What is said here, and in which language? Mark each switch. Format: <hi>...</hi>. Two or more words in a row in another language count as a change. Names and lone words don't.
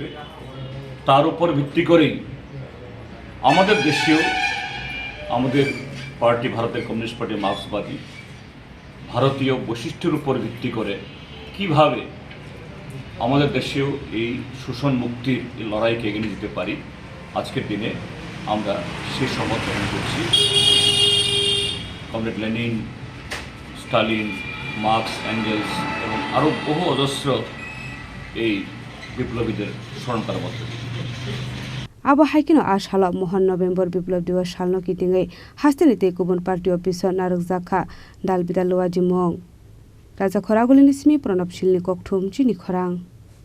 <bn>তার উপর ভিত্তি করেই আমাদের দেশেও আমাদের পার্টি, ভারতের কমিউনিস্ট পার্টি মার্ক্সবাদী, ভারতীয় বৈশিষ্ট্যের উপর ভিত্তি করে কিভাবে আমাদের দেশেও এই শোষণ মুক্তির এই লড়াইকে এগিয়ে নিয়ে যেতে পারি, আজকের দিনে আমরা সেই শপথ গ্রহণ করছি। কমরেড লেনিন, স্টালিন, মার্কস, অ্যাঙ্গেলস এবং আরও বহু অজস্র এই বিপ্লবীদের স্মরণ করার মধ্যে</bn> <trp>abo haikino ashalo MahanNovember BiplabDibosh salno kitingai hastenite kubun</trp> <en>party office</en> <trp>narukjakha dalbidal luwajimong raja khoragulini simi pranab silni kokthum Chini Khorang।</trp>